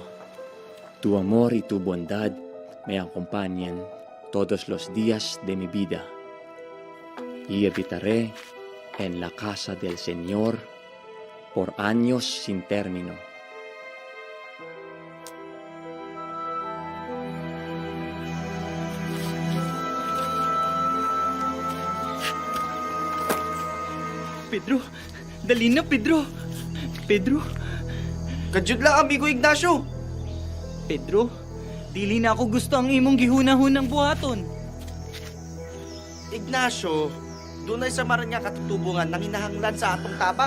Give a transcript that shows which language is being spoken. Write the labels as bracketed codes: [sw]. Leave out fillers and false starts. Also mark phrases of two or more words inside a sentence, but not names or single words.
[es] Tu amor y tu bondad me acompañan todos los días de mi vida, y habitaré en la casa del Señor por años sin término. [ceb] Pedro! Dali na, Pedro! Pedro! Kadyod lang, amigo Ignacio! Pedro, dili na ako gusto ang imong gihunahunang buhaton. Ignacio, doon ay sa maran nga katutubungan nang hinahanglan sa atong tabang.